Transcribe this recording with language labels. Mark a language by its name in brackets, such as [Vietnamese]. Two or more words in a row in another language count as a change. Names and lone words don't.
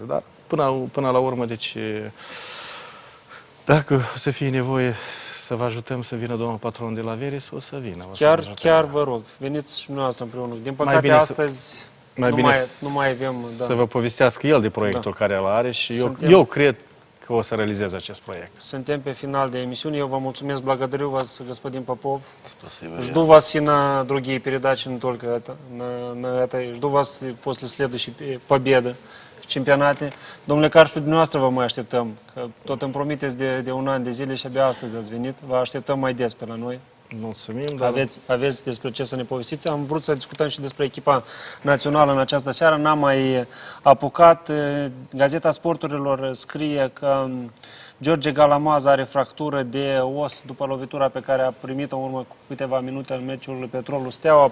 [Romanian] Dar până la urmă, deci, dacă o să fie nevoie să vă ajutăm să vină domnul patron de la Veris, o să vină. Chiar vă rog, veniți și dumneavoastră împreună. Din păcate, astăzi... Nu mai avem... Să vă povestească el de proiectul care îl are și eu cred că o să realizez acest proiect. Suntem pe final de emisiune. Eu vă mulțumesc, [Russian] благодарю вас, господин Попов. Жду вас и на другие передачи, не только это. На этой. Жду вас после следующей победы в чемпионате. [Romanian] Domnule Carp, pe dumneavoastră vă mai așteptăm, că tot îmi promiteți de un an de zile și abia astăzi ați venit. Vă așteptăm mai des pe la noi. Mulțumim, dar... Aveți despre ce să ne povestiți. Am vrut să discutăm și despre echipa națională în această seară. N-am mai apucat. Gazeta Sporturilor scrie că George Galamaz are fractură de os după lovitura pe care a primit-o în urmă cu câteva minute în meciul Petrolul Steaua.